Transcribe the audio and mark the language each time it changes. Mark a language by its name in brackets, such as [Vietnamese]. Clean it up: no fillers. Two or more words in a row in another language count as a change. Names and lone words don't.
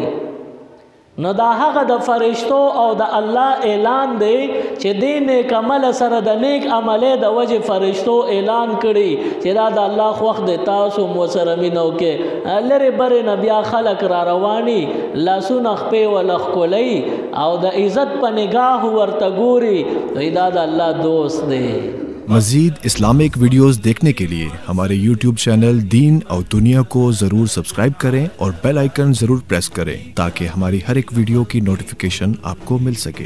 [Pashto] نو دا هغه د فرشتو او د الله اعلان دی چې دې نیک عمل سره د نیک عملې د وجې فرشتو اعلان کړي چې دا د الله خوښ دی تاسو مو سره مینه وکړئ. لرې برې نه بیا خلک را رواني لاسونه خپې وله ښکلوي او د عزت په نگاه ورته ګوري وایي دا د الله دوست دی. [Urdu] مزید اسلامک ویڈیوز دیکھنے کے لیے ہمارے یوٹیوب چینل دین اور دنیا کو ضرور سبسکرائب کریں اور [English] bell icon [Urdu] ضرور پریس کریں تاکہ ہماری ہر ایک ویڈیو کی نوٹیفیکیشن آپ کو مل سکے.